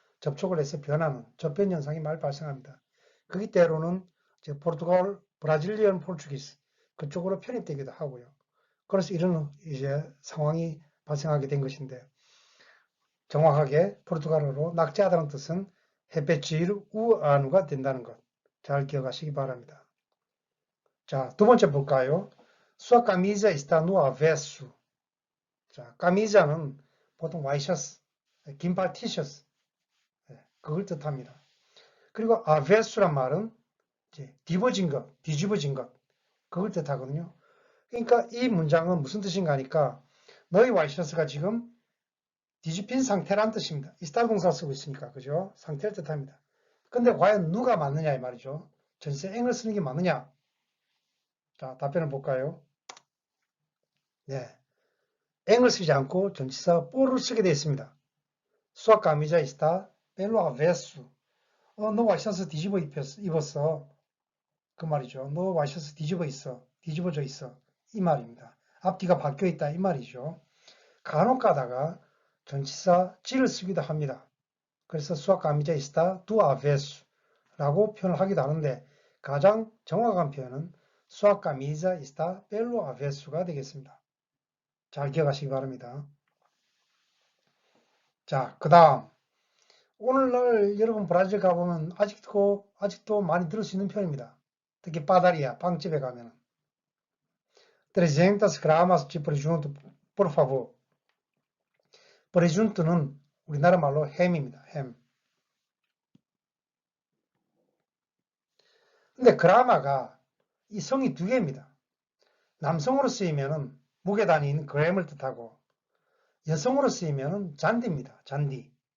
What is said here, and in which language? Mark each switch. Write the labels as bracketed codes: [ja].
[ko] 접촉을 해서 변하는 접변 현상이 많이 발생합니다. 그게 때로는 이제 포르투갈, 브라질리언 포르투기스 그쪽으로 편입되기도 하고요. 그래서 이런 이제 상황이 발생하게 된 것인데 정확하게 포르투갈어로 낙제하다는 뜻은 repetir o ano 가 된다는 것. 잘 기억하시기 바랍니다. 자, 두 번째 볼까요? [pt] Sua camisa está no avesso. [ko] 자, camisa는 보통 와이셔츠, 긴팔 티셔츠, 그걸 뜻합니다. 그리고 avesso란 말은 이제 뒤집어진 것, 뒤집어진 것, 그걸 뜻하거든요. 그러니까 이 문장은 무슨 뜻인가 하니까 너희 와이셔츠가 지금 뒤집힌 상태란 뜻입니다. 이스타 동사 쓰고 있으니까, 그죠? 상태를 뜻합니다. 근데 과연 누가 맞느냐 이 말이죠. 전치사 eng을 쓰는 게 맞느냐? 자, 답변을 볼까요? 네. eng을 쓰지 않고 전치사 por를 쓰게 되어 있습니다. [pt] Sua camisa está pelo avesso. [ko] 너 와이셔츠 뒤집어 입었어. 그 말이죠. 너 와이셔츠 뒤집어 있어. 뒤집어져 있어. 이 말입니다. 앞뒤가 바뀌어 있다. 이 말이죠. 간혹 가다가 전치사 지를 쓰기도 합니다. 그래서 sua camisa está do avesso 라고 표현을 하기도 하는데 가장 정확한 표현은 sua camisa está pelo avesso 가 되겠습니다. 잘 기억하시기 바랍니다. 자, 그 다음 오늘날 여러분 브라질 가보면 아직도 많이 들을 수 있는 표현입니다. 특히 빠다리아, 빵집에 가면 300 gramas de presunto, por favor. presunto는 우리나라 말로 햄입니다. 햄. 근데 그라마가 이 성이 두 개입니다. 남성으로 쓰이면은 무게 단위인 gram을 뜻하고 여성으로 쓰이면은 잔디입니다. 잔디.